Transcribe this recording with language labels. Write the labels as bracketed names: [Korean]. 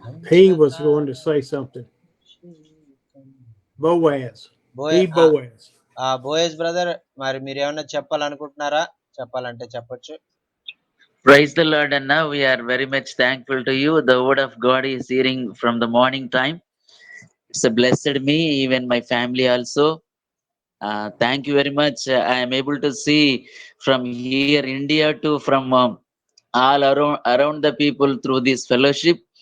[English] He was going to say something. Boaz. He Boaz. [Telugu] Boaz brother, మరి మీరు ఏమన్నా చెప్పాలనుకుంటున్నారా? చెప్పాలంటే చెప్పొచ్చు. [English] Praise the Lord, Anna. We are very much thankful to you. The word of God is hearing from the morning time. It's a blessed me, even my family also. Thank you very much. I am able to see from here, India, to from all around the people through this fellowship.